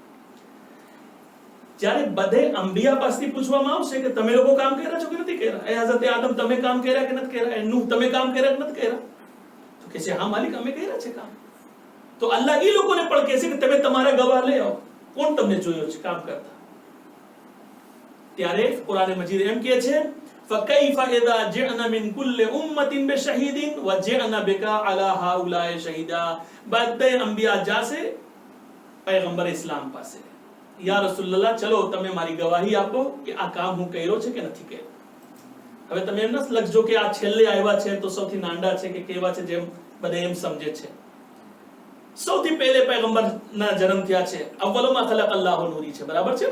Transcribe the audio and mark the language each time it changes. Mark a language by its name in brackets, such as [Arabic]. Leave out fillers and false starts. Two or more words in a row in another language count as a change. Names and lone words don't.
[Gujarati] જ્યારે બધે અંબિયા પાસેથી પૂછવામાં આવશે કે તમે લોકો કામ કર્યા છો કે નથી કર્યા, એ હઝરત આદમ તમે કામ કર્યા કે નથી કર્યા, એ નૂહ તમે કામ કર્યા કે નથી કર્યા, તો કહે છે હા માલિક અમે કર્યા છે કામ. તો અલ્લાહ એ લોકોને પણ કહે છે કે તમે તમારા ગવાહ લઈ આવો, કોણ તમને જોયો છે કામ કરતા. ત્યારે કુરાન મજીદ એમ કહે છે, [Arabic] فَكَيْفَ إِذَا جِئْنَا مِنْ كُلِّ أُمَّةٍ بِشَهِيدٍ وَجِئْنَا بِكَ عَلَى هَؤُلَاءِ شَهِيدًا. [Gujarati] બધે અંબિયા જાશે પૈગંબર ઇસ્લામ પાસે, [Arabic] يا رسول الله [Gujarati] ચલો તમે મારી ગવાહી આપો કે આ કામ હું કર્યો છે કે નથી કર્યો. હવે તમે એમ ન લખજો કે આ છેલ્લે આવ્યા છે તો સૌથી નાંડા છે કે કેવા છે, જેમ બધા એમ સમજે છે. સૌથી પહેલે પૈગંબરના જન્મ થયા છે, [Arabic] أول ما خلق الله نوري [Gujarati] છે, બરાબર છે ને.